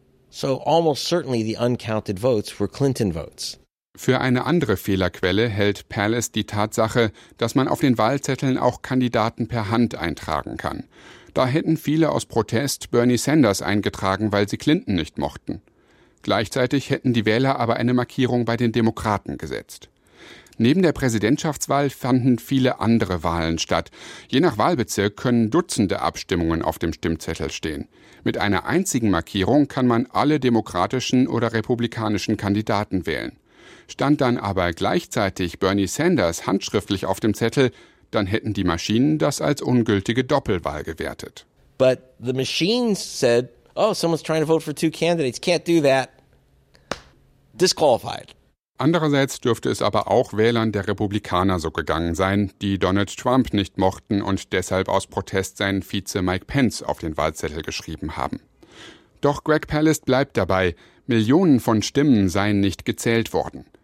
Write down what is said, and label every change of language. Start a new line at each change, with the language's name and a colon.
English: So almost certainly the uncounted votes were Clinton votes.
German: Für eine andere Fehlerquelle hält Palast die Tatsache, dass man auf den Wahlzetteln auch Kandidaten per Hand eintragen kann. Da hätten viele aus Protest Bernie Sanders eingetragen, weil sie Clinton nicht mochten. Gleichzeitig hätten die Wähler aber eine Markierung bei den Demokraten gesetzt. Neben der Präsidentschaftswahl fanden viele andere Wahlen statt. Je nach Wahlbezirk können Dutzende Abstimmungen auf dem Stimmzettel stehen. Mit einer einzigen Markierung kann man alle demokratischen oder republikanischen Kandidaten wählen. Stand dann aber gleichzeitig Bernie Sanders handschriftlich auf dem Zettel, dann hätten die Maschinen das als ungültige Doppelwahl gewertet.
English: But the machines said, oh, someone's trying to vote for two candidates. Can't do that. Disqualified.
German: Andererseits dürfte es aber auch Wählern der Republikaner so gegangen sein, die Donald Trump nicht mochten und deshalb aus Protest seinen Vize Mike Pence auf den Wahlzettel geschrieben haben. Doch Greg Palast bleibt dabei, Millionen von Stimmen seien nicht gezählt worden.